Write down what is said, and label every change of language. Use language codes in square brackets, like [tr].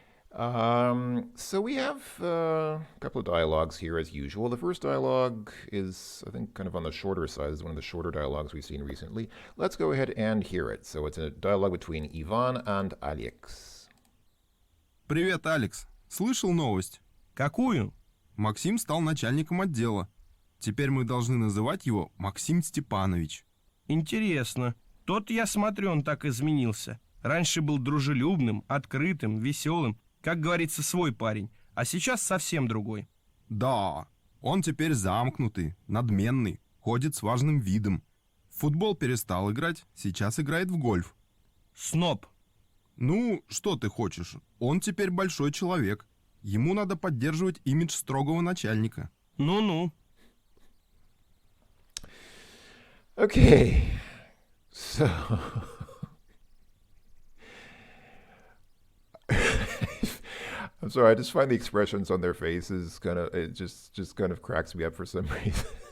[en] So we have a couple of dialogues here, as usual. The first dialogue is, I think, kind of on the shorter side. It's one of the shorter dialogues we've seen recently. Let's go ahead and hear it. So it's a dialogue between Ivan and Alex. [ru] Привет, Алекс. Слышал новость? Какую? Максим стал начальником отдела. Теперь мы должны называть его Максим Степанович. Интересно. Тот, я смотрю, он так изменился. Раньше был дружелюбным, открытым, веселым. Как говорится, свой парень. А сейчас совсем другой. Да, он теперь замкнутый, надменный, ходит с важным видом. В футбол перестал играть, сейчас играет в гольф. Сноб. Ну, что ты хочешь? Он теперь большой человек. Ему надо поддерживать имидж строгого начальника. Ну-ну. [en] Okay, so I'm sorry, I just find the expressions on their faces it just kind of cracks me up for some reason.